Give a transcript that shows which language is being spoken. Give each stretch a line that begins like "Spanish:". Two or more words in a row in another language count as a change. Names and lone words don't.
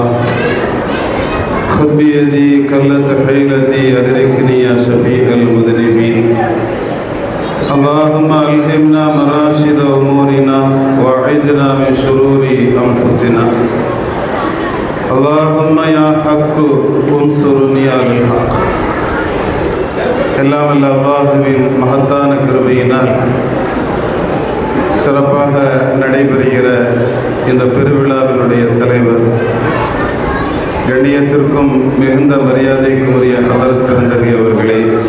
Arabic: خذ بيدي كلة حيلتي أدركني يا شفيع المذنبين. اللهم ألهمنا مراشد أمورنا وأعذنا من شرور أنفسنا. اللهم يا حق انصرني على الحق.
Tamil: எல்லாம் வல்ல அல்லாஹ்வின் மகத்தான கிருபையினால் சிறப்பாக நடைபெறுகிற இந்த பெருவிழாவினுடைய தலைவர், கண்ணியத்திற்கும் மிகுந்த மரியாதைக்கும் உரிய ஹதரத் பெருந்தகை அவர்களே,